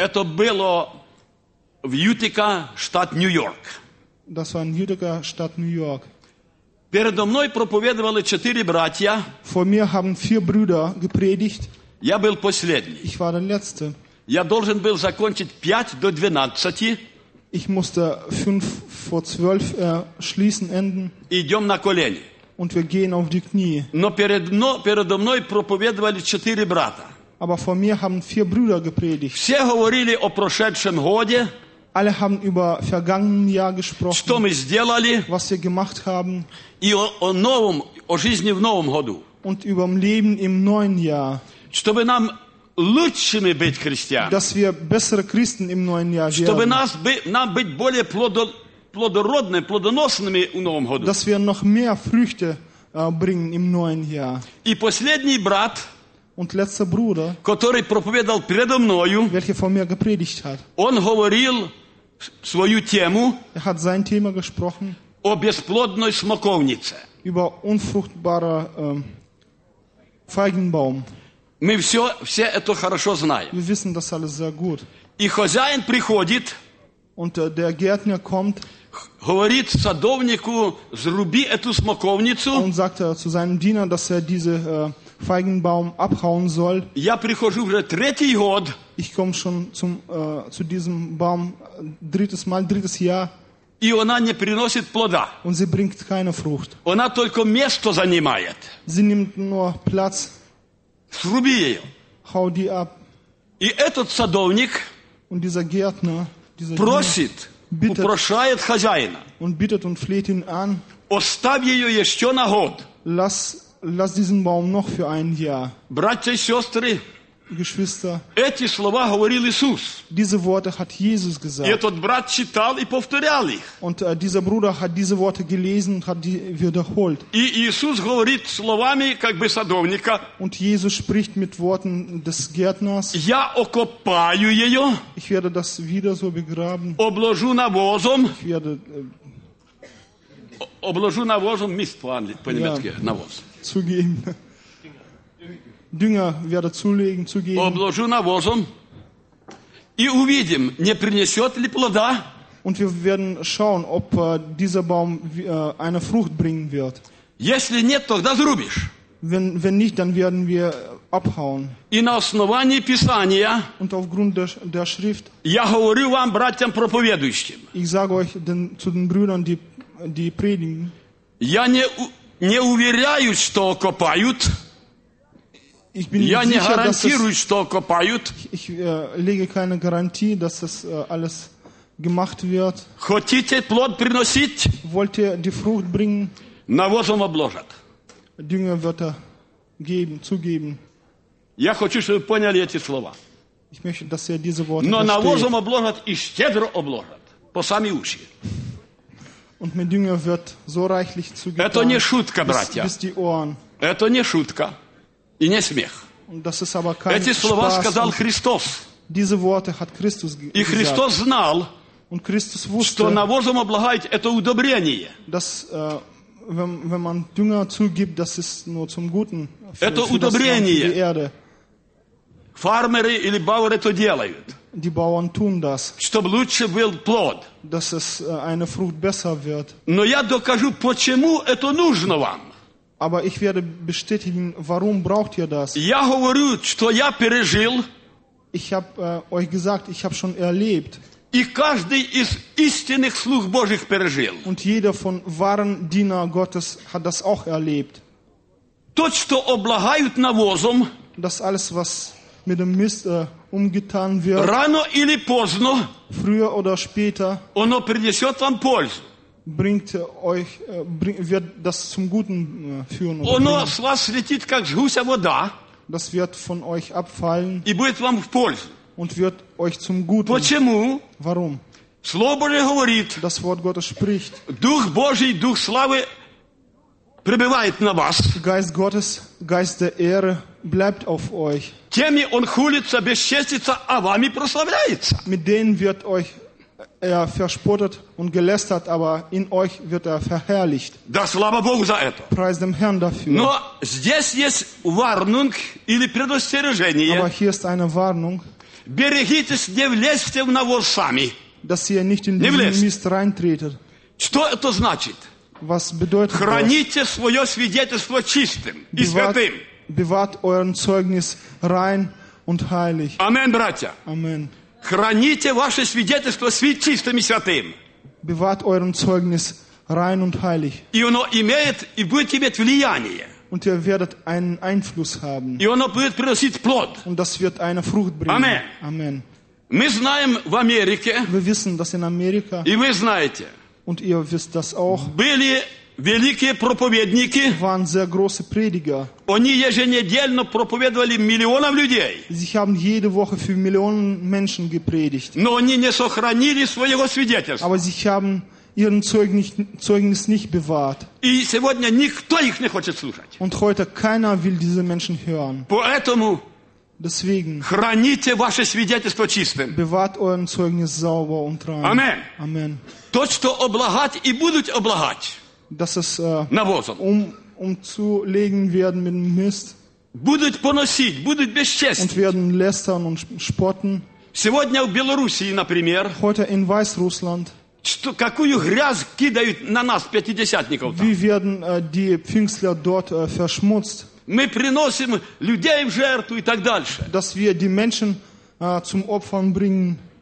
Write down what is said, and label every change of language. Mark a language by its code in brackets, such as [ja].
[ru] Это было в Ютика, штат Нью-Йорк. [de] Das war in Utica, Stadt New York. [ru] Передо мной проповедовали четыре братья. [de] Vor mir haben vier Brüder gepredigt. [ru] Я был последний. [de] Ich war der Letzte. [ru] Я должен был закончить 5:55. [de] Ich musste 5:12 schließen, enden. [ru] Идем на колени. [de] Und wir gehen auf die Knie. [ru] Но передо мной проповедовали четыре брата. [de] Aber vor mir haben vier Brüder gepredigt. [ru] Все говорили о прошедшем годе. [de] Alle haben über vergangenen Jahr gesprochen. [ru] Что мы сделали, [de] was wir gemacht haben. [ru] И о новом, о жизни в новом году. [de] Und über Leben im neuen Jahr. [ru] Чтобы нам лучшими быть христианами. [de] Dass wir bessere Christen im neuen Jahr werden. [ru] Чтобы нам быть более плодородными, плодоносными в новом году. [de] Dass wir noch mehr Früchte bringen im neuen Jahr. [ru] И последний брат. [de] Und letzter Bruder, [ru] который проповедовал передо мною, [de] welcher vor mir gepredigt hat, [ru] он говорил свою тему, [de] er hat sein Thema gesprochen, [ru] о бесплодной смоковнице, [de] über unfruchtbarer Feigenbaum. [ru] Мы все это хорошо знаем. [de] Wir wissen das alles sehr gut. [ru] И хозяин приходит, [de] und der Gärtner kommt, [ru] говорит садовнику, зруби эту смоковницу, [de] und sagt zu seinem Diener, dass er diese Feigenbaum abhauen soll. [uk] Я прихожу вже третій год. [de] Ich komme schon zum zu diesem Baum drittes Mal, drittes Jahr. [uk] І вона не приносить плода. [de] Und sie bringt keine Frucht. [uk] Вона тільки місце займає. [de] Sie nimmt nur Platz. [uk] Зруби її. [de] Hau die ab. [ru] І этот садовник, [de] und dieser Gärtner, dieser [ru] просит, [de] bittet, [ru] упрошает хозяина. [de] Und bittet und fleht ihn an. [uk] Остави її ще на год. [de] Lass diesen Baum noch für ein Jahr. [ru] Братья и сестры, [de] Geschwister, [ru] эти слова говорил Иисус. [de] Diese Worte hat Jesus gesagt. [ru] И этот брат читал и повторял их. [de] Und dieser Bruder hat diese Worte gelesen und hat die wiederholt. [ru] И Иисус говорит словами как бы садовника. [de] Und Jesus spricht mit Worten des Gärtners. [ru] Я окопаю ее. [de] Ich werde das wieder so begraben. [ru] Обложу навозом. [de] Ich werde [ru] обложу навозом, мист по-немецки, навоз. [de] Zugeben. Dünger werde zulegen, zugeben. [ru] Обложу навозом. И увидим, не принесет ли плода. [de] Und wir werden schauen, ob dieser Baum eine Frucht bringen wird. [ru] Если нет, тогда зарубишь. [de] Wenn nicht, dann werden wir abhauen. [ru] И на основании Писания. [de] Und aufgrund der Schrift. [ru] Я говорю вам, братьям проповедующим. [de] Ich sage euch zu den Brüdern, die predigen. [ru] Я не уверяю, что копают. [de] Ich bin [ru] я [de] sicher, [ru] не гарантирую, что копают. [de] Ich lege keine Garantie, dass das alles gemacht wird. [ru] Хотите плод приносить? [de] Wollt ihr die Frucht bringen? [ru] Навозом обложат. [de] Dünger wird er geben, zugeben. [ru] Я хочу, чтобы вы поняли эти слова. [de] Ich möchte, dass ihr diese Worte [ru] но [de] versteht. [ru] Навозом обложат и щедро обложат. По сами уши. [de] Und mit Dünger wird so reichlich zugetan. [ru] Это не шутка, братья. [de] Bis die Ohren. [ru] Это не шутка. И не смех. [de] Und das ist aber kein [ru] эти слова [de] Spaß [ru] сказал Христос. [de] Diese Worte hat Christus gesagt. [ru] И Христос знал, [de] und Christus wusste, [ru] что навозом облагает это удобрение. [de] Dass, wenn man Dünger zugibt, das ist nur zum Guten für die Erde. [ru] Фармери или бауэр это делают. [de] Die Bauern tun das. [ru] Чтобы лучше был плод. [de] Dass es eine Frucht besser wird. [ru] Но я докажу, почему это нужно вам. [de] Aber ich werde bestätigen, warum braucht ihr das? [ru] Я говорю, что я пережил. [de] Ich habe euch gesagt, ich habe schon erlebt. [ru] И каждый из истинных слуг Божьих пережил. [de] Und jeder von wahren Diener Gottes hat das auch erlebt. [ru] Тот, что облагают навозом, [de] das alles, was mit dem Mist umgetan wird, [ru] рано или поздно, [de] früher oder später, [ru] оно принесет вам пользу. [de] Bringt euch, wird das zum Guten führen. [ru] Оно с вас слетит, как с гуся вода. [de] Das wird von euch abfallen. [ru] И будет вам в пользу. [de] Und wird euch zum Guten. [ru] Почему? [de] Warum? [ru] Слово Божие говорит. [de] Das Wort Gottes spricht. [ru] Дух Божий, Дух славы пребывает на вас. [de] Geist Gottes, Geist der Ehre bleibt auf euch. [ru] Теми он хулится, бесчестится, а вами прославляется. [de] Mit denen wird euch verspottet und gelästert, aber in euch wird verherrlicht. [ru] Да, слава Богу за это. [de] Preis dem Herrn dafür. [ru] Но здесь есть warnung или предостережение. [de] Aber hier ist eine Warnung. [ru] Берегитесь, не влезьте в навоз сами. [de] Dass ihr nicht in den Mist reintretet. [ru] Что это значит? [de] Was bedeutet [ru] храните [de] das? [ru] Свое свидетельство чистым и святым. [de] Bewahrt euren Zeugnis rein und heilig. [ru] Amen, братья. [de] Amen. [ru] Храните ваше свидетельство чистым и святым. [de] Bewahrt euren Zeugnis rein und heilig. [ru] И оно имеет и будет иметь влияние. [de] Und ihr werdet einen Einfluss haben. [ru] И оно будет приносить плод. [de] Und das wird eine Frucht bringen. [ru] Amen. [de] Amen. [ru] Мы знаем в Америке. [de] Wir wissen, dass in Amerika. [ru] И вы знаете. [de] Und ihr wisst das auch. [ru] Были великие проповедники. [de] Waren sehr große Prediger. [ru] Они еженедельно проповедовали миллионам людей. [de] Sie haben jede Woche für Millionen Menschen gepredigt. [ru] Но они не сохранили своего свидетельства. [de] Aber sie haben ihren Zeugnis nicht bewahrt. [ru] И сегодня никто их не хочет слушать. [de] Und heute keiner will diese Menschen hören. [ru] Поэтому [de] deswegen [ru] храните ваше свидетельство чистым. [de] Bewahrt euren Zeugnis sauber und rein. [ru] Amen. [de] Amen. [ru] То, что облагать и будут облагать. [de] Dass es [ru] навозом [de] umzulegen werden mit dem Mist. [ru] Будут поносить, будут бесчестить. [de] Und werden lästern und spotten. [ru] Сегодня в Белоруссии, например. [de] Heute in Weißrussland. [ru] Что, какую грязь кидают на нас пятидесятников? [de] Wie werden die Pfingstler dort verschmutzt? [ru] Мы приносим людей в жертву и так дальше. [de] Dass wir die Menschen zum Opfern bringen.